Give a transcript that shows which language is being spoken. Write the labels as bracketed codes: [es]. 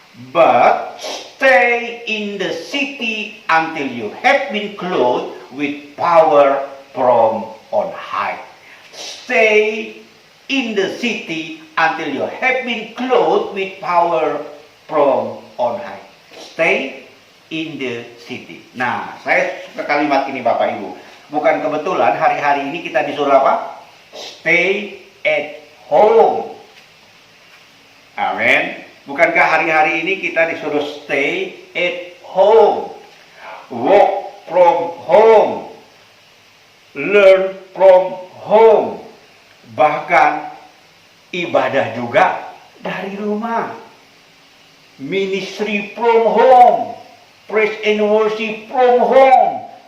[en] But stay in the city until you have been clothed with power from on high. Stay in the city until you have been clothed with power from on high. Stay in the city. [id] Nah, saya suka kalimat ini Bapak Ibu. Bukan kebetulan hari-hari ini kita disuruh apa? [en] Stay at home. Amin. [id] Bukankah hari-hari ini kita disuruh [en] stay at home? Work from home. Learn from home. [id] Bahkan ibadah juga dari rumah. [en] Ministry from home. Praise and worship from home.